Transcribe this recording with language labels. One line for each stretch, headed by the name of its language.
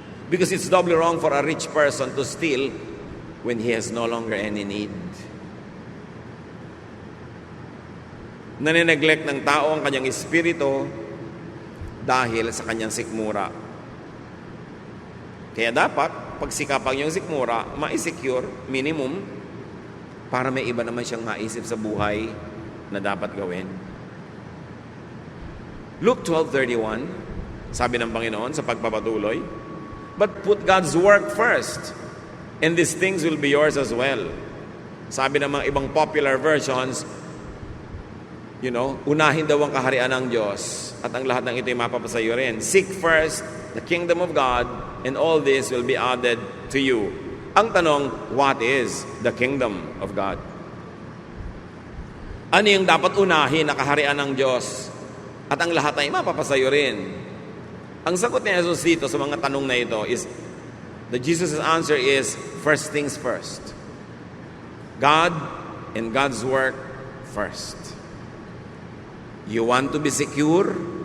English: Because it's doubly wrong for a rich person to steal when he has no longer any need.
Filipino: Nanineglect ng tao ang kanyang espiritu dahil sa kanyang sikmura. Kaya dapat, pagsikapan yung sikmura, ma-secure, minimum, para may iba naman siyang maisip sa buhay na dapat gawin.
English: Luke 12:31,
Filipino: sabi ng Panginoon sa pagpapatuloy,
English: "But put God's work first, and these things will be yours as well."
Filipino: Sabi ng mga ibang popular versions, unahin daw ang kaharian ng Diyos at ang lahat ng ito ay mapapasayo rin.
English: Seek first the kingdom of God and all this will be added to you.
Filipino: Ang tanong,
English: what is the kingdom of God?
Filipino: Ano yung dapat unahin na kaharian ng Diyos at ang lahat ay mapapasayo rin? Ang sagot ni Jesus dito sa mga tanong na ito
English: is, Jesus' answer is, first things first. God and God's work first. You want to be secure?